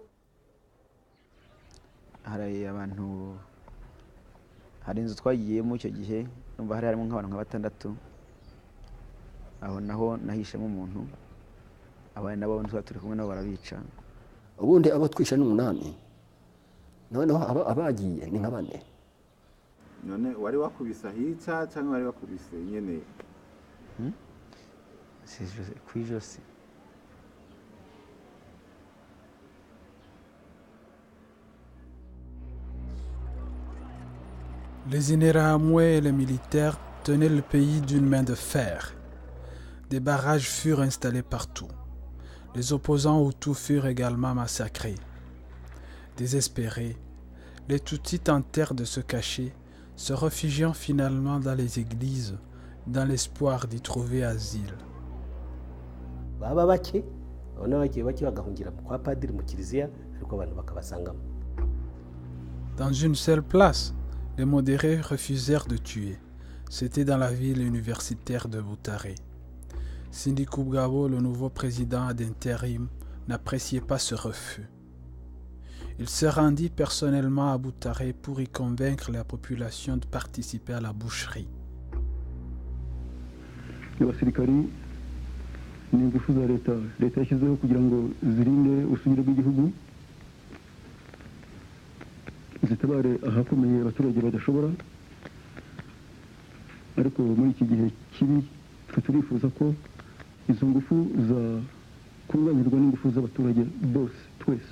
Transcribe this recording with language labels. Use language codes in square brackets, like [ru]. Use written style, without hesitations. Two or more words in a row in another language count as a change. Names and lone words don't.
[rw] Hari abantu, hari inzu twagiyemo icyo gihe, numva hari harimo nk'abantu nka 6, aho naho nahishemo umuntu, abandi nabo turi kumwe nabo barabica. Ubundi abo twisha ni 8, noneho abagiye ni nka 4. [rn] none wari wakubisa hica cyangwa wari wakubise nyene kwijosi? [fr] Les Interahamwe et les militaires tenaient le pays d'une main de fer. Des barrages furent installés partout. Les opposants Hutus furent également massacrés. Désespérés, les Tutsis tentèrent de se cacher, se réfugiant finalement dans les églises, dans l'espoir d'y trouver asile. [rw] baba bake abona bagiye bagahungira kwa padiri mu kiliziya ariko abantu bakabasangamo. [fr] Dans une seule place, les modérés refusèrent de tuer. C'était dans la ville universitaire de Butare. Sindi Kubgabo, le nouveau président d'intérim, n'appréciait pas ce refus. Il se rendit personnellement à Butare pour y convaincre la population de participer à la boucherie. [rw] abasirikari ni ingufu za leta yashyizeho kugira ngo zirinde ubusugire bw'igihugu, zitabare ahakomeye abaturage badashobora. Ariko muri iki gihe kibi turifuza ko izo ngufu zakunganirwa n'ingufu z'abaturage bose twese.